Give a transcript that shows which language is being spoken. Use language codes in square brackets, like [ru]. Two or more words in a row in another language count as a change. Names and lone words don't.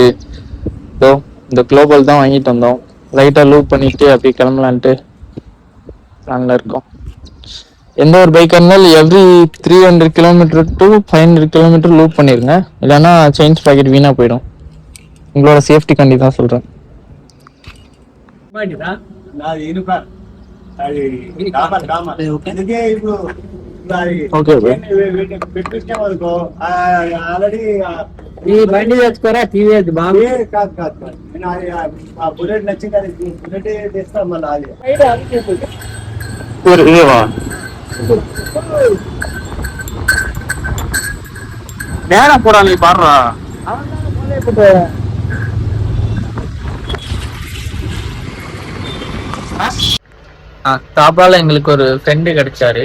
[ta] இதோ இந்த குளோபல் தான் வாங்கிட்டு வந்தோம். லைட்டா லூப் பண்ணிட்டு அப்படியே கிளம்பலான்ட்டு பிளான்ல இருக்கோம். எந்த ஒரு பைக்காக இருந்தாலும் [en] every 300 kilometer to 500 kilometer loop [ta] பண்ணிருங்க, இல்லைன்னா செயின் பாக்கெட் வீணா போயிடும். உங்களோட சேஃப்டி கண்டி தான் சொல்றேன். [te] ఓకే ఆల్రెడీ ఈ బండి తెచ్చుకోరా టీవీఎస్ బాబు బుల్లెట్ నచ్చింది అది బుల్లెట్ తెస్తాం మళ్ళీ [ta] ఇదేవా நேரா போடா நீ பாடுறா. தாப்பால எங்களுக்கு ஒரு ஃப்ரெண்டு கிடைச்சாரு.